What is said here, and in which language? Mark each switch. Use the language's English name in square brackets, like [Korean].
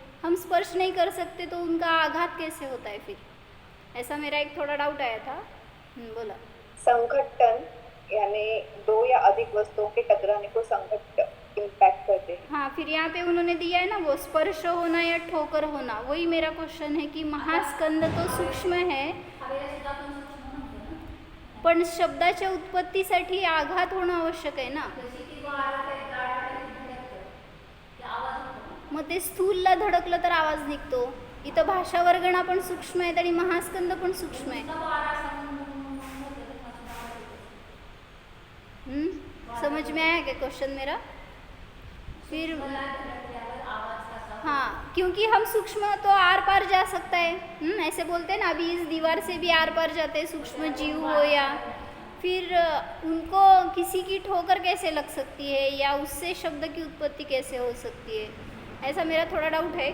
[Hindi] हम स्पर्श नहीं कर सकते तो उनका आघात कैसे होता है फिर? ऐसा मेरा एक थोड़ा डाउट आया था. बोला. संघट्टन यानी 2 या अधिक वस्तुओं के टकराने को संघट्ट इम्पैक्ट करते हैं. हाँ, फिर यहाँ पे उन्होंने दिया है ना वो स्पर्श होना या ठोकर होना. वही मेरा क्वेश्चन है कि महास्कंद तो सूक्ष्म है, [Marathi] पण शब्दाच्या उत्पत्तीसाठी आघात होणं आवश्यक आहे ना. मग ते स्थूलला धडकलं तर आवाज निघतो. इथं भाषा वर्गणा पण सूक्ष्म आहेत आणि महास्कंद पण सूक्ष्म आहे. [Hindi] समझ में आया क्या क्वेश्चन मेरा? फिर हाँ, क्योंकि हम सूक्ष्म तो आर पार जा सकता है. ऐसे बोलते हैं ना, अभी इस दीवार से भी आर पार जाते हैं, सूक्ष्म जीव हो या फिर उनको किसी की ठोकर कैसे लग सकती है या उससे शब्द की उत्पत्ति कैसे हो सकती है, ऐसा मेरा थोड़ा डाउट है.